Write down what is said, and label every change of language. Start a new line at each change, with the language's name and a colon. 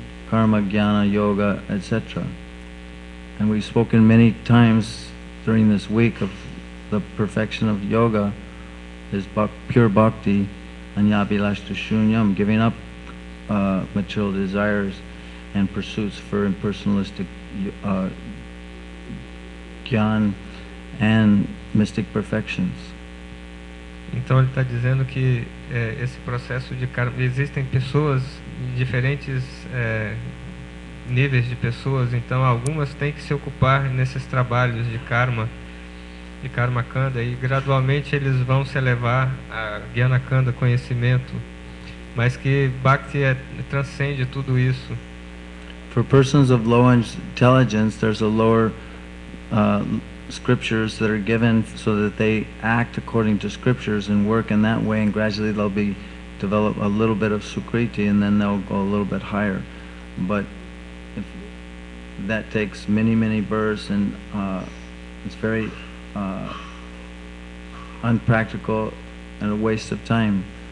English: Karma, jnana, yoga, etc. And we've spoken many times during this week of the perfection of yoga is pure bhakti, anyabhilashta shunyam, giving up material desires and pursuits for impersonalistic jnana and mystic perfections.
Portuguese: Então ele está dizendo que esse processo de karma, existem pessoas em diferentes níveis de pessoas, então algumas têm que se ocupar nesses trabalhos de karma kanda, e gradualmente eles vão se elevar a jnana kanda, conhecimento, mas que bhakti transcende tudo isso.
English: For persons of low intelligence, there's a lower scriptures that are given so that they act according to scriptures and work in that way, and gradually they'll develop a little bit of sukriti, and then they'll go a little bit higher. But if that takes many births, and it's very unpractical and a waste of time.